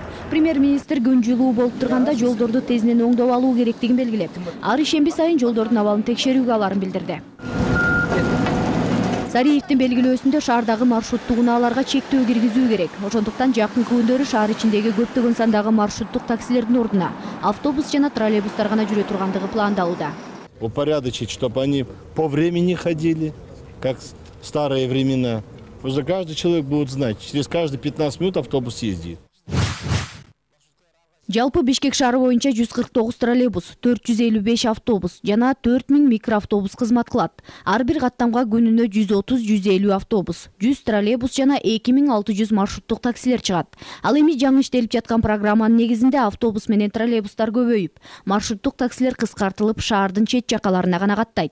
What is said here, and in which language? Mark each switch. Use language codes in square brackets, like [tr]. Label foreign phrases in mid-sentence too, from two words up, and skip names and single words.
[ky] Премьер-министр күн жылуу болуп турганда жолдорду тезинен оңдоп алуу керектигин белгилеп, ар ишемби сайын жолдордун абалын текшерүүгө аларын билдирди. Сариевдин белгилөөсүндө шаардагы маршруттук унааларга чектөө киргизүү керек. Ошондуктан жакынкы күндөрү шаар ичиндеги көптөгөн сандагы маршруттук таксилердин ордуна автобус жана троллейбустар гана жүрө тургандыгы пландалууда. [ru] Упорядочить, чтобы они по времени ходили, как в старые времена. Уже каждый человек будет знать, через каждые 15 минут автобус ездит. [ky] Жалпы Бишкек шаары боюнча 149 троллейбус, 455 автобус жана 4000 микроавтобус кызмат кылат. Ар бир каттамга күнүнө 130-150 автобус, 100 троллейбус жана 2600 маршруттук таксилер чыгат. Ал эми жаңы иштелип жаткан программанын негизинде автобус менен троллейбустар көбөйүп, маршруттук таксилер кыскартылып, шаардын чет жакаларына гана каттайт.